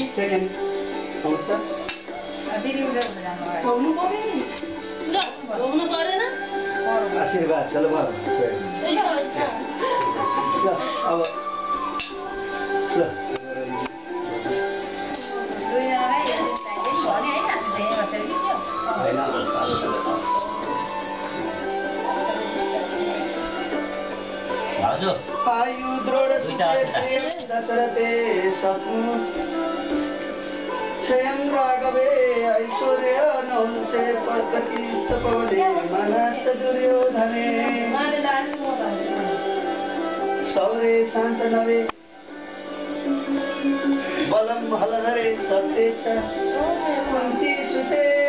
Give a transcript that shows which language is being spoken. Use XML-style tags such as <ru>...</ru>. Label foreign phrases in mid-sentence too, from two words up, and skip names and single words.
<ne>सेकेन्ड आउँछ आशीर्वाद छ ल भयो ल अब ल हजुर</ne> <sa>आयु दृढ दशरथे सपु क्षयं राघवे ऐश्वर्य नौचे पद्धति चपवले मनश्च दुर्योधने सौरे शान्तनवे बलं हलधरे सत्ये च कुन्ती सुते</sa>